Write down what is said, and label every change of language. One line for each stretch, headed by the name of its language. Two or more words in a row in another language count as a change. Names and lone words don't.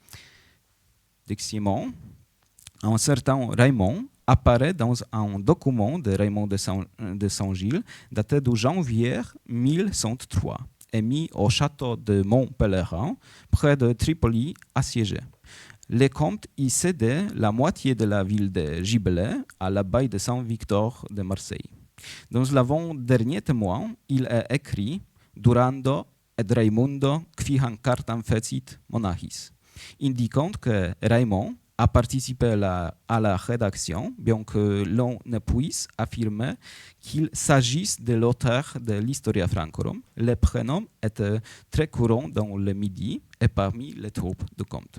French: Deuxièmement, un certain Raymond apparaît dans un document de Raymond de Saint-Gilles daté de janvier 1103 et mis au château de Montpellerin, près de Tripoli, assiégé. Les comtes y cédaient la moitié de la ville de Gibelais à l'abbaye de Saint-Victor de Marseille. Dans l'avant-dernier témoin, il est écrit «
Latin: Durando et Raimundo quihan cartam fecit monachis »,
French: indiquant que Raymond a participé à la rédaction, bien que l'on ne puisse affirmer qu'il s'agisse de l'auteur de l'Historia Francorum. Les prénoms étaient très courants dans le Midi et parmi les troupes de comte.